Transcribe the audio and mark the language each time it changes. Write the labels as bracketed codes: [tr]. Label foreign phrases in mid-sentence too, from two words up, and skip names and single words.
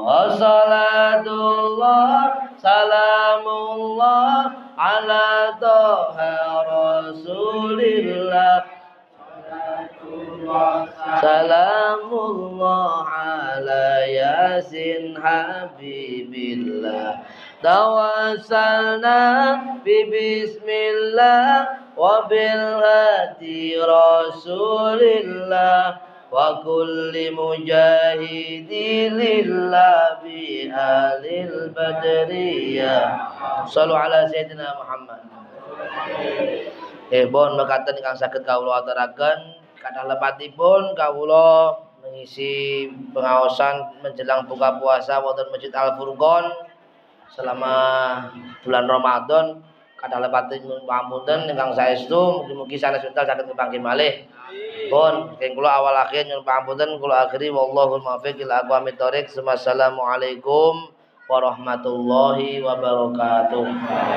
[ar] صلاة الله سلام الله على طه رسول الله. سلام الله على يس حبيب الله. توسلنا ببسم الله وبالهادي رسول الله وكل مجاهد لله بأهل البدرية. صلوا على سيدنا محمد. [jv] Bon mekaten ingkang saged kawula aturaken kathah lepatipun kawula mengisi pengaosan [id] menjelang buka puasa [jv] wonten Masjid Al Furqon [id] selama bulan Ramadan. [jv] Kathah lepatipun pamunten ingkang saestu mugi-mugi sanes wekdal saged kepanggih malih. Pun keng kula awal akhir nyuwun pangapunten kula akhiri [ar] والله الموفق إلى أقوم الطريق. والسلام عليكم ورحمة الله وبركاته.